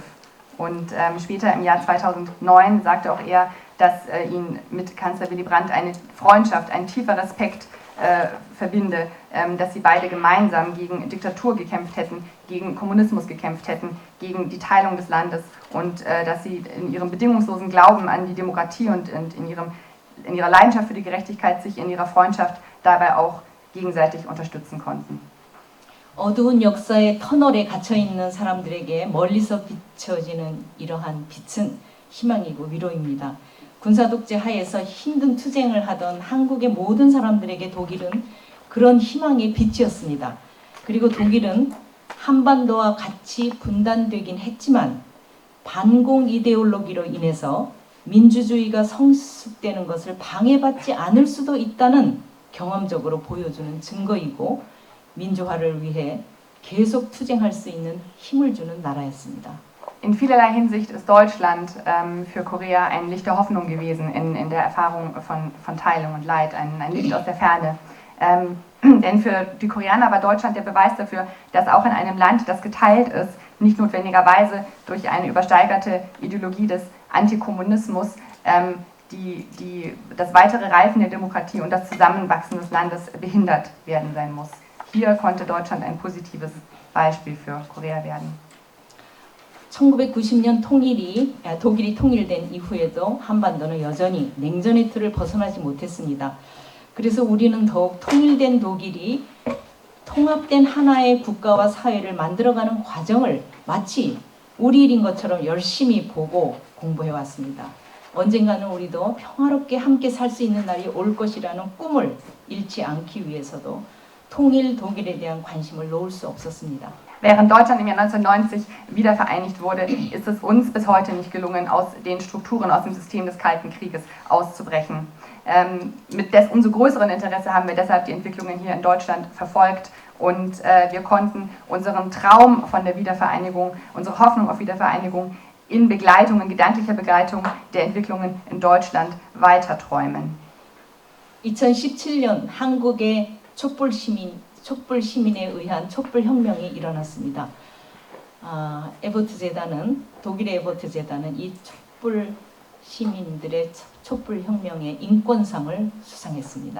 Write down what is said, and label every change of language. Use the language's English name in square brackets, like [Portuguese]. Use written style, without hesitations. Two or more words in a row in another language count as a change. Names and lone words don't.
[German] Und später im Jahr 2009 sagte auch er, dass ihn mit Kanzler Willy Brandt eine Freundschaft, ein tiefer Respekt verbinde, dass sie beide gemeinsam gegen Diktatur gekämpft hätten, gegen Kommunismus gekämpft hätten, gegen die Teilung des Landes und dass sie in ihrem bedingungslosen Glauben an die Demokratie und in ihrer Leidenschaft für die Gerechtigkeit sich in ihrer Freundschaft dabei auch gegenseitig unterstützen konnten. [Korean] 어두운 역사의 터널에 갇혀 있는 사람들에게 멀리서 비춰지는 이러한 빛은 희망이고 위로입니다. 군사독재 하에서 힘든 투쟁을 하던 한국의 모든 사람들에게 독일은 그런 희망의 빛이었습니다. 그리고 독일은 한반도와 같이 분단되긴 했지만 반공 이데올로기로 인해서 민주주의가 성숙되는 것을 방해받지 않을 수도 있다는 경험적으로 보여주는 증거이고 민주화를 위해 계속 투쟁할 수 있는 힘을 주는 나라였습니다. [German] In vielerlei Hinsicht ist Deutschland für Korea ein Licht der Hoffnung gewesen in der Erfahrung von Teilung und Leid, ein Licht aus der Ferne. Denn für die Koreaner war Deutschland der Beweis dafür, dass auch in einem Land, das geteilt ist, nicht notwendigerweise durch eine übersteigerte Ideologie des Antikommunismus, das weitere Reifen der Demokratie und das Zusammenwachsen des Landes behindert werden sein muss. Hier konnte Deutschland ein positives Beispiel für Korea werden. [Korean] 1990년 독일이 통일된 이후에도 한반도는 여전히 냉전의 틀을 벗어나지 못했습니다. 그래서 우리는 더욱 통일된 독일이 통합된 하나의 국가와 사회를 만들어가는 과정을 마치 우리 일인 것처럼 열심히 보고 공부해 왔습니다. 언젠가는 우리도 평화롭게 함께 살 수 있는 날이 올 것이라는 꿈을 잃지 않기 위해서도 통일 독일에 대한 관심을 놓을 수 없었습니다. [German] Während Deutschland im Jahr 1990 wiedervereinigt wurde, ist es uns bis heute nicht gelungen, aus den Strukturen, aus dem System des Kalten Krieges auszubrechen. Mit umso größeren Interesse haben wir deshalb die Entwicklungen hier in Deutschland verfolgt und wir konnten unseren Traum von der Wiedervereinigung, unsere Hoffnung auf Wiedervereinigung in gedanklicher Begleitung der Entwicklungen in Deutschland weiterträumen. [Korean] 2017년 한국의 촛불 시민에 의한 촛불 혁명이 일어났습니다. 독일의 에버트 재단은 이 촛불 시민들의 촛불 혁명의 인권상을 수상했습니다.